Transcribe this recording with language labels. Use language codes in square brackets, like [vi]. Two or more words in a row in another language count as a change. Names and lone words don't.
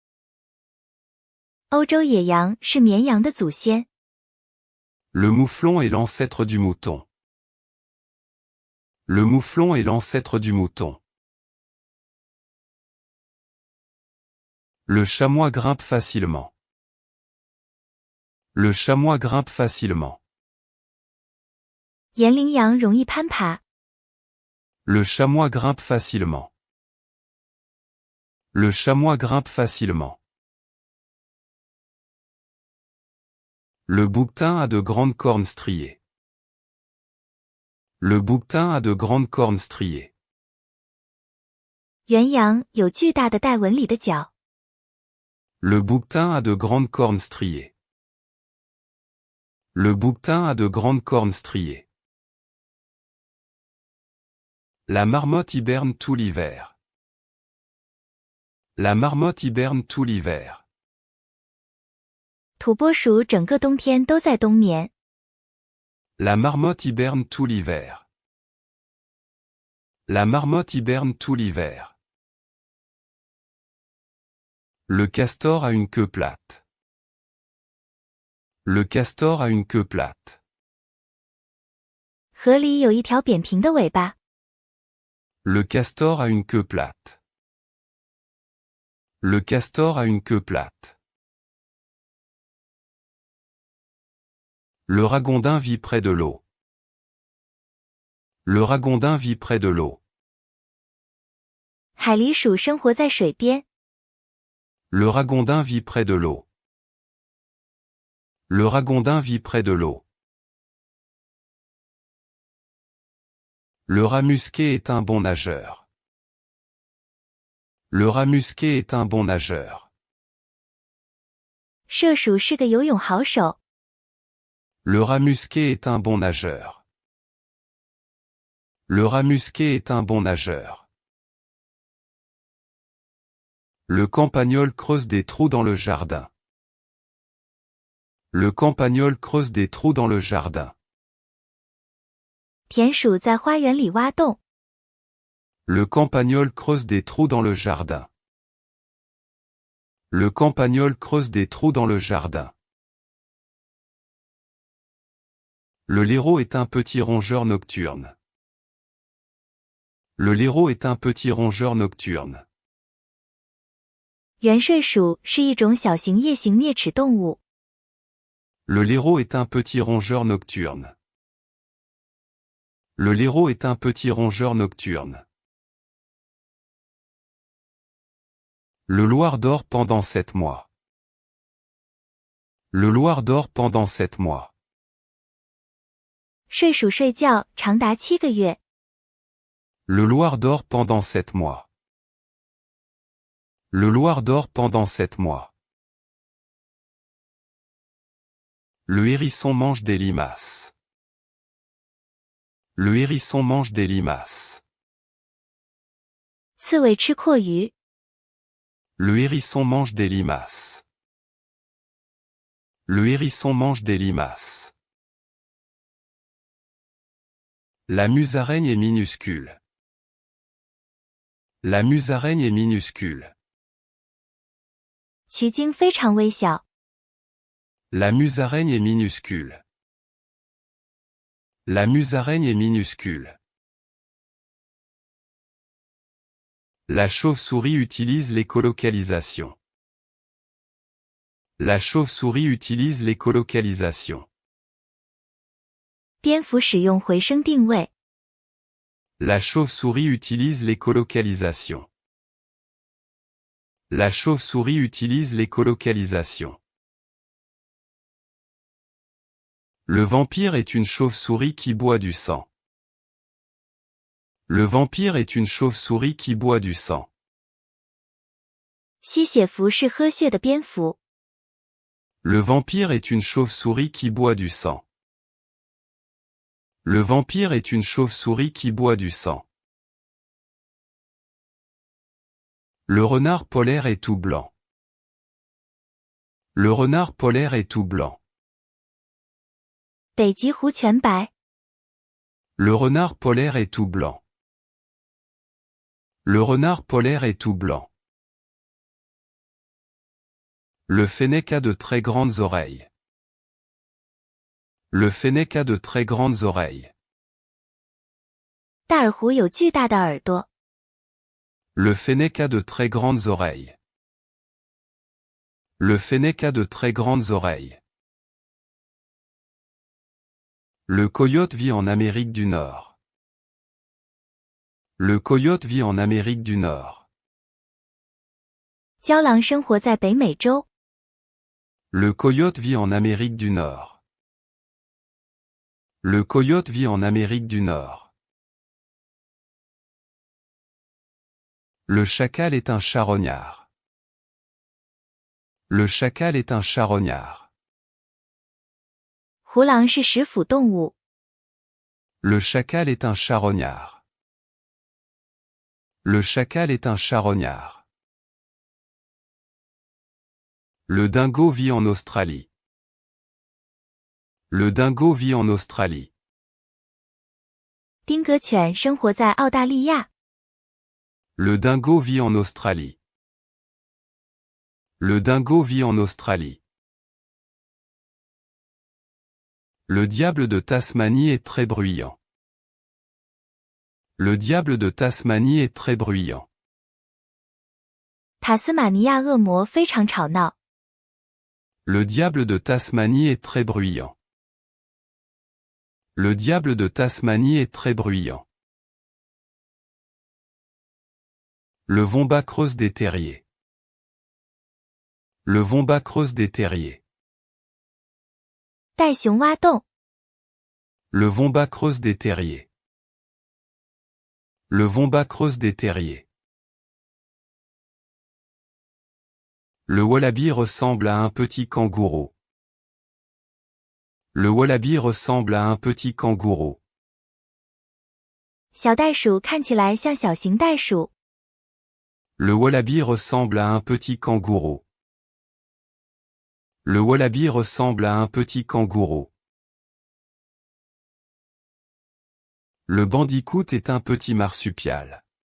[zh] 欧洲野羊是绵羊的祖先。 [fr] Le mouflon est l'ancêtre du mouton. Le mouflon est l'ancêtre du mouton. Le chamois grimpe facilement. Le chamois grimpe facilement. [zh] 岩羚羊容易攀爬。 [fr] Le chamois grimpe facilement. Le chamois grimpe facilement. Le bouquetin a de grandes cornes striées. Le bouquetin a de grandes cornes striées. [zh] 原羊有巨大的带纹理的角。 [fr] Le bouquetin a de grandes cornes striées. Le bouquetin a de grandes cornes striées. La marmotte hiberne tout l'hiver. La marmotte hiberne tout l'hiver. [zh] 土拨鼠整个冬天都在冬眠。 [fr] La marmotte hiberne tout l'hiver. La marmotte hiberne tout l'hiver. Le castor a une queue plate. Le castor a une queue plate. [zh] 河里有一条扁平的尾巴。 [fr] Le castor a une queue plate. Le castor a une queue plate. Le ragondin vit près de l'eau. Le ragondin vit près de l'eau. [zh] 海狸鼠生活在水边。 [fr] Le ragondin vit près de l'eau. Le ragondin vit près de l'eau. Le rat musqué est un bon nageur. Le rat musqué est un bon nageur. [zh] 麝鼠是个游泳好手。 [fr] Le rat musqué est un bon nageur. Le rat musqué est un bon nageur. Le campagnol creuse des trous dans le jardin. Le campagnol creuse des trous dans le jardin. [zh] 田鼠在花园里挖洞。 [fr] Le campagnol creuse des trous dans le jardin. Le campagnol creuse des trous dans le jardin. Le lérot est un petit rongeur nocturne. Le lérot est un petit rongeur nocturne. [zh] 圆睡鼠是一种小型夜行啮齿动物。 [fr] Le lérot est un petit rongeur nocturne. Le lérot est un petit rongeur nocturne. Le loir dort pendant 7 mois. Le loir dort pendant 7 mois. [zh] 睡鼠睡觉长达7个月。 [fr] Le loir dort pendant 7 mois. Le loir dort pendant 7 mois. Le hérisson mange des limaces. Le hérisson mange des limaces. [zh] 刺猬吃蛞蝓。 [fr] Le hérisson mange des limaces. Le hérisson mange des limaces. La musaraigne est minuscule. La musaraigne est minuscule. [zh] 渠鲸非常微小。 [fr] La musaraigne est minuscule. La musaraigne est minuscule. La chauve-souris utilise l'écolocalisation. La chauve-souris utilise l'écolocalisation. [zh] 蝙蝠使用回声定位。 [fr] La chauve-souris utilise l'écolocalisation. La chauve-souris utilise l'écolocalisation. Le vampire est une chauve-souris qui boit du sang. Le vampire est une chauve-souris qui boit du sang. [zh] 吸血蝠是喝血的蝙蝠。 [fr] Le vampire est une chauve-souris qui boit du sang. Le vampire est une chauve-souris qui boit du sang. Le renard polaire est tout blanc. Le renard polaire est tout blanc. [zh] 北极狐全白。 [fr] Le renard polaire est tout blanc. Le renard polaire est tout blanc. Le fennec a de très grandes oreilles. Le fennec a de très grandes oreilles. [zh] 大耳狐有巨大的耳朵。 [fr] Le fennec a de très grandes oreilles. Le fennec a de très grandes oreilles. Le coyote vit en Amérique du Nord. Le coyote vit en Amérique du Nord. [zh] 郊狼生活在北美洲。 [fr] Le coyote vit en Amérique du Nord. Le coyote vit en Amérique du Nord. Le chacal est un charognard. Le chacal est un charognard. [zh] 狐狼是食腐动物。 [fr] Le chacal est un charognard. Le chacal est un charognard. Le dingo vit en Australie. Le dingo vit en Australie. [zh] 丁格犬生活在澳大利亚。 [fr] Le dingo vit en Australie. Le dingo vit en Australie. Le diable de Tasmanie est très bruyant. Le diable de Tasmanie est très bruyant. [zh] 塔斯马尼亚恶魔非常吵闹。 [fr] Le diable de Tasmanie est très bruyant. Le diable de Tasmanie est très bruyant. Le wombat creuse des terriers. Le wombat creuse des terriers. [zh] 袋熊挖洞。 [fr] Le wombat creuse des terriers. Le wombat creuse des terriers. Le wallaby ressemble à un petit kangourou. Le wallaby ressemble à un petit kangourou. [zh] 小袋鼠看起来像小型袋鼠。 [fr] Le wallaby ressemble à un petit kangourou. Le wallaby ressemble à un petit kangourou. Le bandicoot est un petit marsupial.